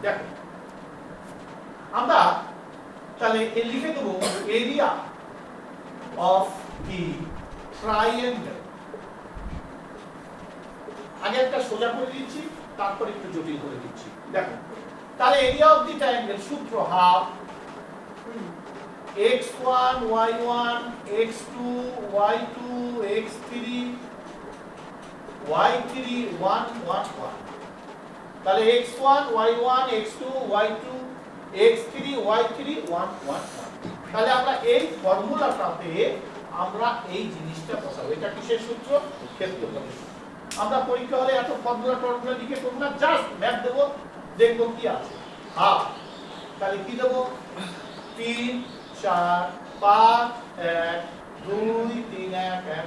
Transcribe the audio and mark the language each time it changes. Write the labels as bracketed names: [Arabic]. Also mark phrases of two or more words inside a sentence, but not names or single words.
[Bangla] দেখো আমরা তাহলে এ লিখে দেব [English] area of the triangle. [Bangla] আগে একটা সোজা করে দিচ্ছি, তারপর একটু জটিল করে দিচ্ছি। দেখো তাহলে [English] area of the triangle [Bangla] সূত্র হাফ x1 y1 x2 y2 x3 y3 1 1 1। তাহলে x1 y1 x2 y2 x3 y3 1 1 1। তাহলে আমরা এই ফর্মুলাটাতে আমরা এই জিনিসটা বসাবো। এটা কিসের সূত্র? ক্ষেত্রফলের সূত্র। আমরা পরীক্ষা হলে এত ফর্মুলা লিখে করব না, [English] just math [Bangla] দেব, দেখব কি আছে। হাফ, তাহলে কি দেব? 3 4 5 1 2 3 1 1।